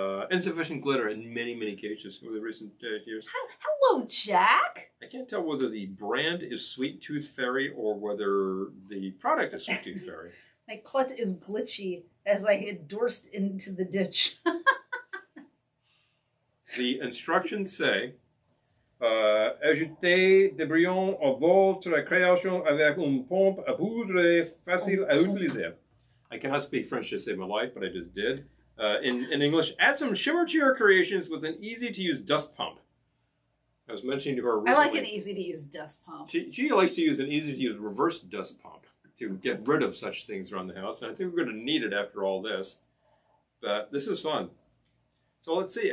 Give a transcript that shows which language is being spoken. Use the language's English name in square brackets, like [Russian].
[English] Insufficient glitter in many, many cases over the recent years. Hello, Jack. I can't tell whether the brand is Sweet Tooth Fairy or whether the product is Sweet Tooth Fairy. My clut is glitchy as I had dorsed into the ditch. The instructions say, [French] ajoutez des brillants à votre création avec une pompe à poudre facile à utiliser. [English] I cannot speak French to save my life, but I just did. In English, add some shimmer to your creations with an easy-to-use dust pump. I was mentioning to her recently. I like an easy-to-use dust pump. She likes to use an easy-to-use reverse dust pump to get rid of such things around the house. And I think we're going to need it after all this. But this is fun. So let's see.